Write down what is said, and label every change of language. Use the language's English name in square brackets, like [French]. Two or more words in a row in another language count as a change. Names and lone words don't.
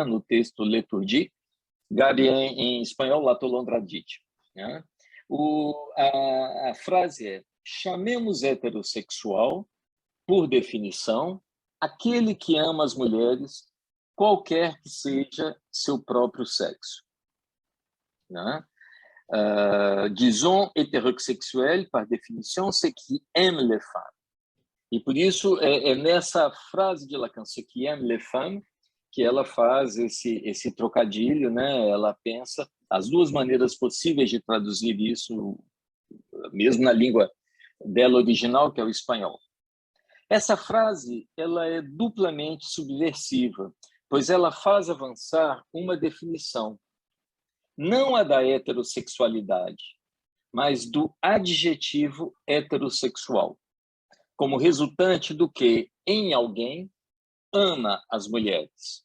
[Portuguese] No texto Leturgie, Gabi em espanhol, Latolondradite. Né? A frase é: chamemos heterossexual, por definição, aquele que ama as mulheres, qualquer que seja seu próprio sexo. Né? [French] Disons hétérosexuel, par définition, c'est qui aime les femmes. [Portuguese] E por isso é nessa frase de Lacan, [French] ce qui aime les femmes, [Portuguese] que ela faz esse trocadilho, né? Ela pensa as duas maneiras possíveis de traduzir isso, mesmo na língua dela original, que é o espanhol. Essa frase ela é duplamente subversiva, pois ela faz avançar uma definição, não a da heterossexualidade, mas do adjetivo heterossexual, como resultante do que, em alguém, ama as mulheres.